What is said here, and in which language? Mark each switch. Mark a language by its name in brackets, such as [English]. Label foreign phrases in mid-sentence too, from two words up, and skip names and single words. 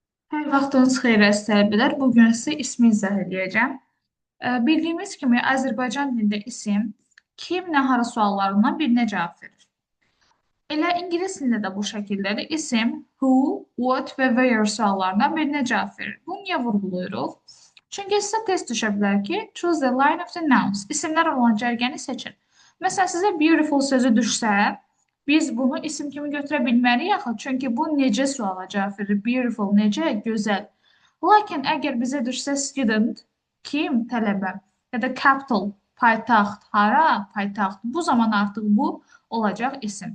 [Azerbaijani] Hər vaxtınız xeyir əziz tələbələr. Bu gün sizə ismi izah edəcəm. Bildiyimiz kimi Azərbaycan dilində isim kim, nə, hara suallarından birinə cavab verir. Elə ingilis dilində də bu şəkildədir. İsim [English] who, what [Azerbaijani] və where suallarından birinə cavab verir. Bunu niyə vurğulayırıq? Çünki sizə test düşə bilər ki, [English] choose the line of the nouns. [Azerbaijani] İsimlər olan cərgəni seçin. Məsələn, sizə beautiful sözü düşsə, biz bunu isim kimi götürə bilməliyik axı. Çünki bu necə suala cavab verir. Beautiful necə? Gözəl. Lakin əgər bizə düşsə student, kim, tələbə ya da capital, paytaxt, hara, paytaxt, bu zaman artıq bu olacaq isim.